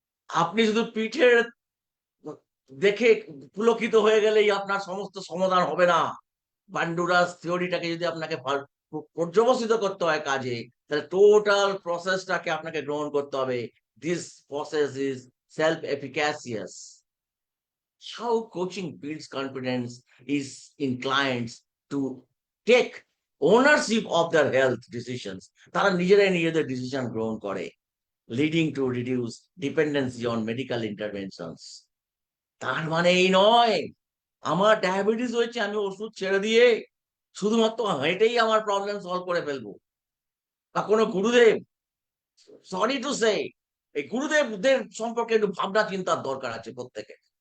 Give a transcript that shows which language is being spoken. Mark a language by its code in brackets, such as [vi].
[bn] আপনি শুধু পিঠের দেখে পুলকিত হয়ে গেলেই আপনার সমস্ত সমাধান হবে না। বান্ডুরাস থিওরিটাকে যদি আপনাকে পর্যবসিত করতে হয় কাজে, তাহলে টোটাল প্রসেসটাকে আপনাকে গ্রহণ করতে হবে। [en] This process is self efficacious. How coaching builds confidence is in clients to take ownership of their health decisions, [bn] তারা নিজেরাই নিজেদের ডিসিশন গ্রহণ করে, [en] Leading to reduce dependency on medical interventions. [bn] তার মানে এই নয় আমার ডায়াবেটিস হয়েছে আমি ওষুধ ছেড়ে দিয়ে শুধুমাত্র হেঁটেই আমার প্রবলেম সলভ করে ফেলবো, বা কোনো গুরুদেব, [en] sorry to say, [bn] এই গুরুদেবদের সম্পর্কে একটু ভাবনা চিন্তার দরকার আছে প্রত্যেকের।